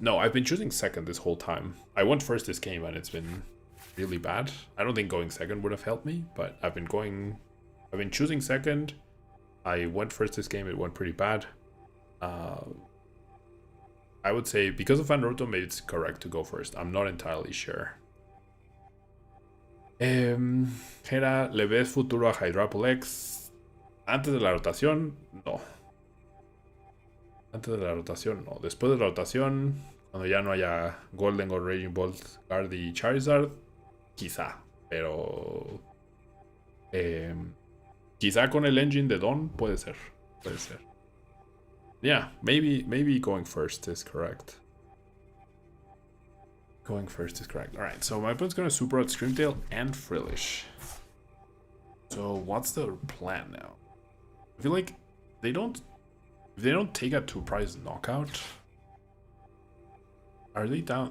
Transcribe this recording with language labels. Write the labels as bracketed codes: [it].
[en] No, I've been choosing second this whole time. I went first this game and it's been really bad. I don't think going second would have helped me, but I've been choosing second. I went first this game, it went pretty bad. I would say because of Fan Rotom, maybe it's correct to go first. I'm not entirely sure. [es] Gera, ¿le ves futuro a Hydrapple X? Antes de la rotación, no. Antes de la rotación, no. Después de la rotación, cuando ya no haya Golden o Raging Bolt, Guard y Charizard, quizá. Pero quizá con el engine de Dawn, puede ser. Puede ser. [en] Yeah, maybe going first is correct. Going first is correct. Alright, so my opponent's gonna super out Screamtail and Frillish. So what's the plan now? I feel like if they don't take a 2-prize knockout, are they down?